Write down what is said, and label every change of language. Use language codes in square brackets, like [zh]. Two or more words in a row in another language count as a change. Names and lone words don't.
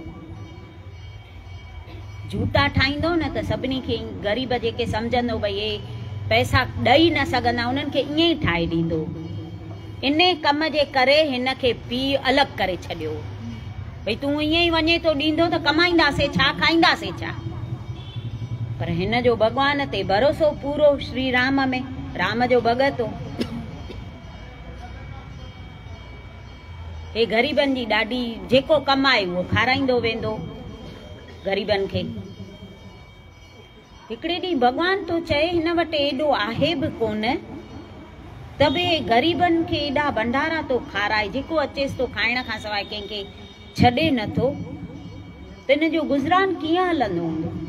[sd] जूता ठाहींदो न त सभिनी खे ग़रीब जेके सम्झंदो भई हे पैसा ॾेई न सघंदा, उन्हनि खे ईअं ई ठाहे ॾींदो। इन कम जे करे हिन खे पीउ अलॻि करे छॾियो, भई तूं ईअं ई वञे थो ॾींदो त कमाईंदासीं छा, खाईंदासीं छा। पर हिन जो भॻवान ते भरोसो पूरो, श्री राम में, राम जो भॻत हो। हे ग़रीबनि जी ॾाढी, जेको कमाए उहो खाराईंदो वेंदो ग़रीबनि खे। हिकिड़े ॾींहुं भॻवान तो चए हिन वटि एॾो आहे बि कोन, त बि ग़रीबनि खे एॾा भंडारा तो खाराए, जेको अचेसि तो खाइण खां सवाइ कंहिंखे छॾे नथो, त हिन जो गुज़रान कीअं हलंदो हूंदो।